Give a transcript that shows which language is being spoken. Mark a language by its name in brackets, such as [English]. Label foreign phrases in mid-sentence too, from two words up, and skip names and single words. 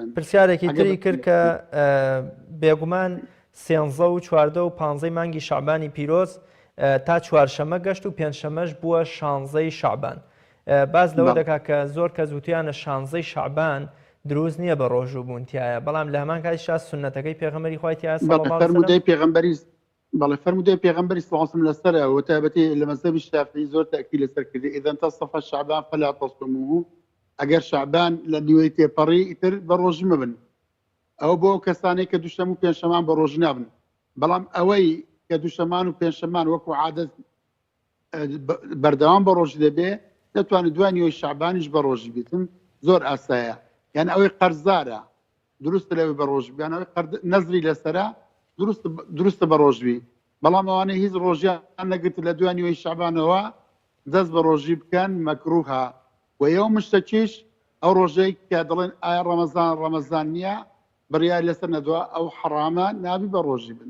[Central Kurdish] پرسیارێکی تری کرد کە بێگومان 13 و 14 و 15 مانگی شەعبانی پیرۆز تا چوارشەمە گەشت و پێنجشەمەش بووە 16 شەعبان باز لەوە دەکا کە زۆر کەس وتیانە 16 شەعبان دروست نییە بە ڕۆژوو بوونتیایە بەڵام لە هەمان کاتیشا سونەتەکەی پێغەمبەری خوای تیایە فەرمودەی پێغەمبەری بەڵێ فەرمودەی پێغەمبەری [Arabic] صلی الله علیه و سلم [Central Kurdish] لەسەرە و تایبەتی لە مەذهبی شافعی زۆر تاکید لەسەر کردی [Arabic] ئیذا انتصف شعبان فلا تصوموه [Central Kurdish] ئەگەر شەعبان لە نیوەی تێپەڕی ئیتر بە ڕۆژ مەبن ئەوە بۆ کەسانەی کە دووشەم و پێنجشەمان بە ڕۆژ نابن بەڵام ئەوەی کە دووشەمان و پێنجشەمان وەکو عادەت بەردەوام بە ڕۆژ دەبێ دەتوانێت دوای نیوەی شەعبانیش بە ڕۆژی بیتن زۆر ئاسایە یعنی ئەوەی قەرزارە دروستە لەوەی بە ڕۆژ بیان ئەوەی نەزری لەسەرە دروستە بە ڕۆژبی بەڵام ئەوانەی هیچ ڕۆژیان نەگرت لە دوای نیوەی شەعبانەوە دەست بە ڕۆژی بکەن مەکروها و یەوم شتەکیش ئەو ڕۆژەی کە دەڵێن ئایا ڕەمەزان نییە بڕیار لەسەر نەدووە ئەو حەرامە نابی بە ڕۆژی بن.